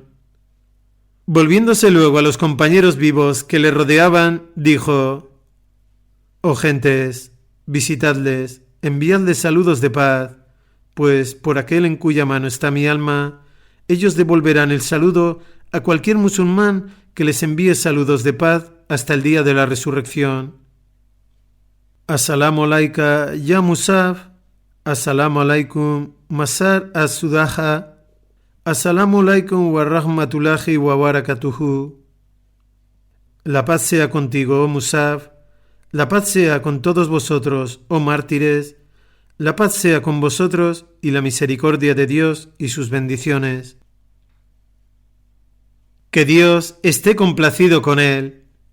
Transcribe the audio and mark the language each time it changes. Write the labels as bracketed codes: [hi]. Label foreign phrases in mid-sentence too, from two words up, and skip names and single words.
[es] Volviéndose luego a los compañeros vivos que le rodeaban, dijo: oh gentes, visitadles, enviadles saludos de paz, pues por aquel en cuya mano está mi alma, ellos devolverán el saludo a cualquier musulmán que les envíe saludos de paz hasta el día de la resurrección. [ar] السلام عليك يا مصعب، السلام عليكم مسار السدحة، السلام عليكم ورحمة الله وبركاته. [es] La paz sea contigo, oh Musab, la paz sea con todos vosotros, oh mártires, la paz sea con vosotros y la misericordia de Dios y sus bendiciones. Que Dios esté complacido con él.